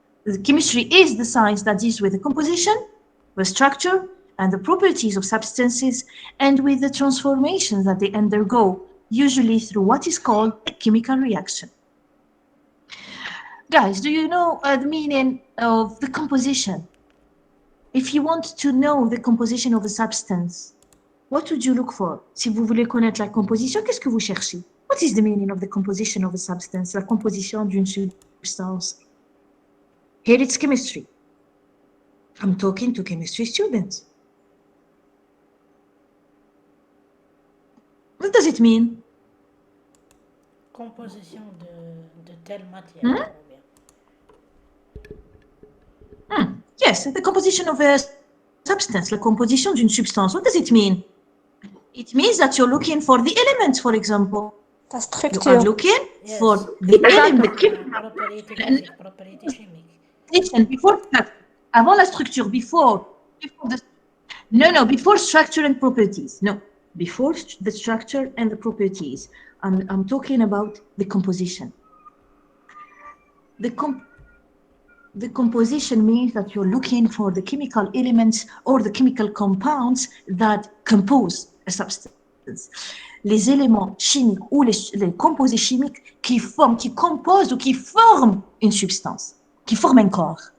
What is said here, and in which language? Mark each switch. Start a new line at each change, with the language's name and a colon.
English: The chemistry is the science that deals with the composition, the structure, and the properties of substances, and with the transformations that they undergo, usually through what is called a chemical reaction. Guys, do you know the meaning of the composition? If you want to know the composition of a substance, what would you look for?
French: Si vous voulez connaître la composition, qu'est-ce que vous cherchez?
English: What is the meaning of the composition of a substance?
French: La composition d'une substance.
English: Here it's chemistry. I'm talking to chemistry students. What does it mean?
French: Composition de telle matière.
English: Yes, the composition of a substance,
French: la composition d'une substance.
English: What does it mean? It means that you're looking for the elements, for example.
French: La
English: You
French: structure.
English: are looking for the element.
French: Propriété physique, propriété chimique.
English: Before
French: avant la structure,
English: before the, no, before structure and properties. No, before the structure and the properties. I'm talking about the composition. The composition means that you're looking for the chemical elements or the chemical compounds that compose a substance.
French: Les éléments chimiques ou les composés chimiques qui composent ou qui forment une substance, qui forment un corps.